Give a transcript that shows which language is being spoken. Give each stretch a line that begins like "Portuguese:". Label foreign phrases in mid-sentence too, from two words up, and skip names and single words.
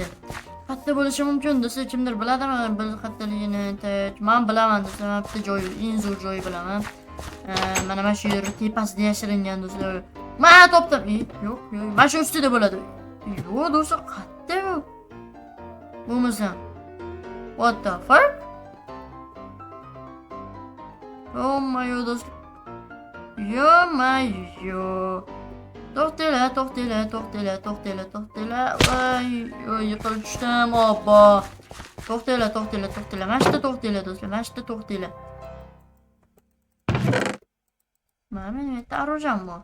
Uzbek: Katta bo'lishi mumkin do'stlar, kimdir biladimi bil kattaligini? Men bilaman do'stlar, men bitta joyi, eng zo'r joyi bilaman. Mana mana shu yer tepasida yashiringan do'stlar. Men topdim. Yo'q, mana shu ustida bo'ladi. Yo'q do'stlar, qatta bu. Bo'lmasa.
English: What the fuck? Oh my god do'stlar.
Uzbek: Yo. To'xtanglar. Voy, yiqilib tushdim, obbo. To'xtanglar. Mana shu to'xtanglar do'stlar, mana shu to'xtanglar. Mana yerda arojam bor.